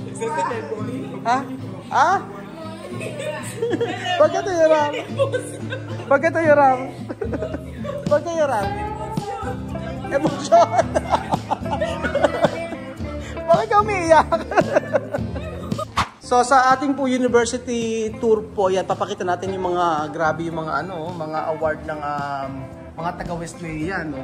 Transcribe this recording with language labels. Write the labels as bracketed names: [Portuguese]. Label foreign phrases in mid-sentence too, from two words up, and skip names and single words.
[Spanish] Ha? Ha? ¿Por qué te llorar? ¿Por qué te llorar? ¿Por qué llorar? [Filipino] Emosyon. Bakit ka umiiyak? So sa ating po [English] university tour [Filipino] po, yan papakita natin yung mga grabe yung mga mga award ng mga taga Wesleyan, no.